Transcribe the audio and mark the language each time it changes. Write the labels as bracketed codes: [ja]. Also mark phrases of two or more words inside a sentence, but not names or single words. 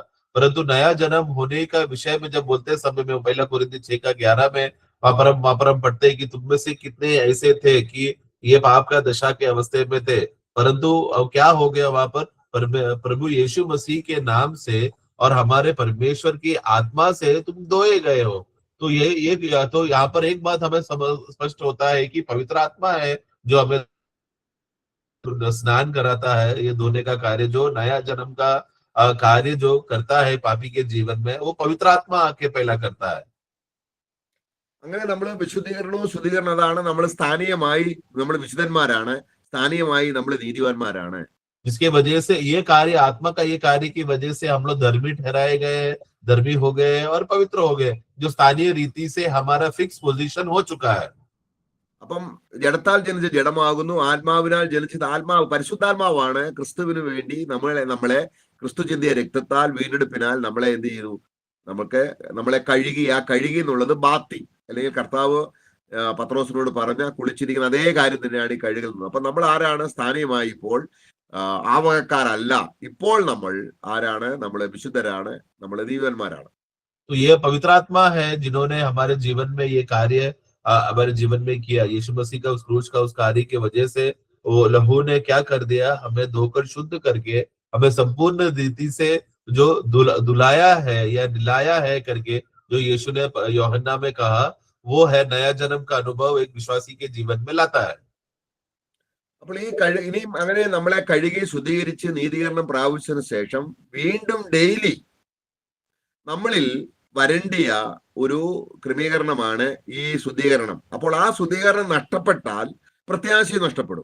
[hi] परंतु नया जन्म होने का विषय में जब बोलते समय में पहला कुरिन्थी 6 का 11 में वहां पर हम पढ़ते हैं कि तुम में से कितने ऐसे थे कि ये पाप का दशा के अवस्थे में थे, परंतु अब क्या हो गया वहां पर, प्रभु यीशु मसीह के नाम से और हमारे परमेश्वर की आत्मा से तुम धोए गए हो। तो ये तो यहाँ पर एक बात हमें स्पष्ट होता है कि पवित्र आत्मा है जो हमें स्नान कराता है। ये धोने का कार्य, जो नया जन्म का कार्य जो करता है पापी के जीवन में, वो पवित्र आत्मा आके पहला करता है। [ml] അങ്ങനെ നമ്മൾ വിശുദ്ധീകരണവും ശുദ്ധീകരണം, അതാണ് നമ്മൾ സ്ഥാനീയമായി നമ്മൾ വിശുദ്ധന്മാരാണ്, സ്ഥാനീയമായി നമ്മൾ നീതിവാന്മാരാണ്. [hi] जिसके वजह से ये कार्य, आत्मा का ये कार्य की वजह से हम लोग धर्मी ठहराए गए, धर्मी हो गए और पवित्र हो गए, जो स्थानीय रीति से हमारा [en] fix position [hi] हो चुका है। [ml] അപ്പം ജഡത്താൽ ജനിച്ച ജഡമാകുന്നു, ആത്മാവിനാൽ ജനിച്ചത് ആത്മാവ്, പരിശുദ്ധാത്മാവാണ് ക്രിസ്തുവിന് വേണ്ടി നമ്മളെ ക്രിസ്തു ചിന്തിയ രക്തത്താൽ വീണ്ടെടുപ്പിനാൽ നമ്മളെ എന്ത് ചെയ്തു, നമ്മളെ കഴുകി. ആ കഴുകി എന്നുള്ളത് ബാത്തി, അല്ലെങ്കിൽ കർത്താവ് പത്രോസിനോട് പറഞ്ഞ കുളിച്ചിരിക്കുന്ന അതേ കാര്യം തന്നെയാണ് ഈ കഴുകുന്നത്. അപ്പൊ നമ്മൾ ആരാണ്? സ്ഥാനീയമായി ഇപ്പോൾ ആ വകക്കാരല്ല. ഇപ്പോൾ നമ്മൾ ആരാണ്? നമ്മളെ വിശുദ്ധരാണ്, നമ്മളെ ദീവന്മാരാണ്. [hi] तो ये पवित्र आत्मा है जिन्होंने हमारे जीवन में ये कार्य हमारे जीवन में किया। यीशु मसीह का उस क्रूस का उस कार्य की वजह से वो लहू ने क्या कर दिया, हमें धोकर शुद्ध करके हमें संपूर्ण रीति से जो दुलाया है या दिलाया है करके जो यीशु ने यूहन्ना में कहा, वो है नया जन्म का अनुभव एक विश्वासी के जीवन में लाता है। [ml] അപ്പോൾ ഇനിയും അങ്ങനെ നമ്മളെ കഴുകി ശുദ്ധീകരിച്ച് നീതീകരണം പ്രാപിച്ചതിന് ശേഷം വീണ്ടും ഡെയിലി നമ്മളിൽ വരേണ്ടിയ ഒരു ക്രമീകരണമാണ് ഈ ശുദ്ധീകരണം. അപ്പോൾ ആ ശുദ്ധീകരണം നഷ്ടപ്പെട്ടാൽ പ്രത്യാശയും നഷ്ടപ്പെടും.